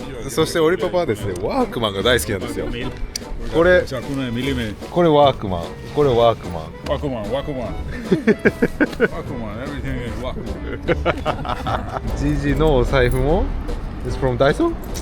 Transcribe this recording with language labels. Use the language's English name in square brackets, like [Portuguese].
[Japanese] そしてオリパパはですね、ワークマンが大好きなんですよ。これワークマン、これワークマン。ワクマン。 [English] Everything is ワクマン。 [Japanese] ジジのお財布も [English] is from Daiso?